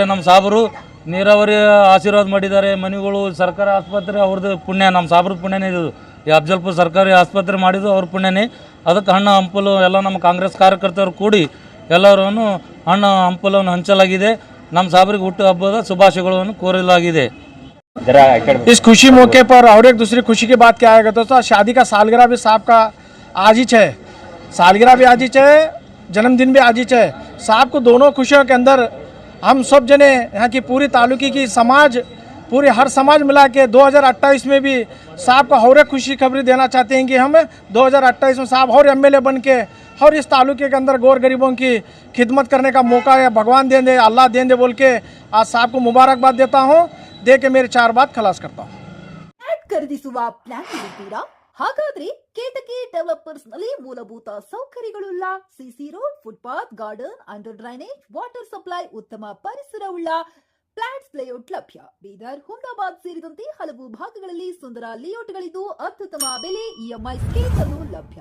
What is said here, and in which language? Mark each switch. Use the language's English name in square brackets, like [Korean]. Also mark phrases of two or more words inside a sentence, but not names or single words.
[Kannada] ನಮ್ಮ ಸಾಬರು ನೀರಾವರಿ ಆಶೀರ್ವಾದ ಮಾಡಿದ್ದಾರೆ. ಮನೆಗಳು ಸರ್ಕಾರಿ ಆಸ್ಪತ್ರೆ ಅವ್ರದ್ದು ಪುಣ್ಯ, ನಮ್ಮ ಸಾಬ್ರದ ಪುಣ್ಯನೇ ಇದು. ಈ ಅಫಜಲಪುರ ಸರ್ಕಾರಿ ಆಸ್ಪತ್ರೆ ಮಾಡಿದ್ದು ಅವ್ರ ಪುಣ್ಯನೇ. ಅದಕ್ಕೆ ಹಣ್ಣು ಹಂಪಲು ಎಲ್ಲ ನಮ್ಮ ಕಾಂಗ್ರೆಸ್ ಕಾರ್ಯಕರ್ತರು ಕೂಡಿ ಎಲ್ಲರೂ ಹಣ್ಣು ಹಂಪಲವನ್ನು ಹಂಚಲಾಗಿದೆ. ನಮ್ಮ ಸಾಬರಿಗೆ ಹುಟ್ಟುಹಬ್ಬದ ಶುಭಾಶಯಗಳನ್ನು ಕೋರಲಾಗಿದೆ. [Hindi] इस खुशी मौके पर और एक दूसरी खुशी की बात क्या है दोस्तों, शादी का सालगिरह भी साहब का आज ही है, सालगिरह भी आज ही है, जन्मदिन भी आज ही है। साहब को दोनों खुशियों के अंदर हम सब जने यहाँ की पूरी तालुकी की समाज, पूरी हर समाज मिला के 2028 में भी साहब का और एक खुशी खबरी देना चाहते हैं कि हम 2028 में साहब और MLA बन के और इस तालुके के अंदर गौर गरीबों की खिदमत करने का मौका है, भगवान दें दे, अल्लाह दें दे बोल के आज साहब को मुबारकबाद देता हूँ. दे के मेरे 4 बात खलास करता हूँ. [Kannada] ಖರೀದಿಸುವ ಪ್ಲಾನ್ ಇರುತ್ತೀರಾ? ಹಾಗಾದ್ರೆ ಕೇತಕಿ ಡೆವಲಪರ್ಸ್ ನಲ್ಲಿ ಮೂಲಭೂತ ಸೌಕರ್ಯಗಳುಳ್ಳ [English] CC road, [Kannada] ಫುಟ್ಪಾತ್, ಗಾರ್ಡನ್, [English] under drainage, water supply, [Kannada] ಉತ್ತಮ ಪರಿಸರವುಳ್ಳ [English] flats layout [Kannada] ಲಭ್ಯ. ಬೀದರ್, ಹುಮ್ನಾಬಾದ್ ಸೇರಿದಂತೆ ಹಲವು ಭಾಗಗಳಲ್ಲಿ ಸುಂದರ ಲೇಔಟ್ಗಳಿದ್ದು ಅತ್ಯುತ್ತಮ ಬೆಲೆ, [English] EMI schemes [Kannada] ಅನ್ನು ಲಭ್ಯ.